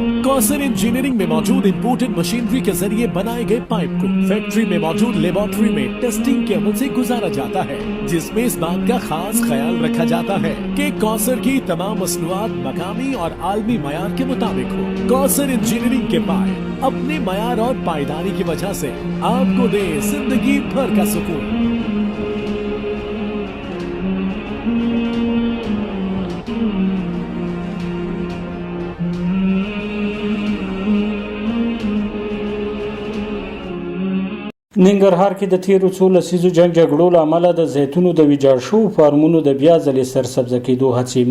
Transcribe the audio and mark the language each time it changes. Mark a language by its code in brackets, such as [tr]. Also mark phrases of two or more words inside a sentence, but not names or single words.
[ur] کوثر انجینئرنگ میں موجود [en] imported machinery [ur] کے ذریعے بنائے گئے پائپ کو فیکٹری میں موجود لیبارٹری میں ٹیسٹنگ کے عمل سے گزارا جاتا ہے، جسمیں اس بات کا خاص خیال رکھا جاتا ہے کہ کوثر کی تمام مصنوعات مقامی اور عالمی معیار کے مطابق ہو. کوثر انجینئرنگ کے پائپ اپنے معیار اور پائیداری کی وجہ سے آپکو دے زندگی بھر کا سکون. [ps] ننګرهار کې د تیرو څو لسیزو جنگ جګړو له امله د زیتونو د ویجاړ شوو فارمونو د بیا ځلې سرسبزه کېدو هڅې.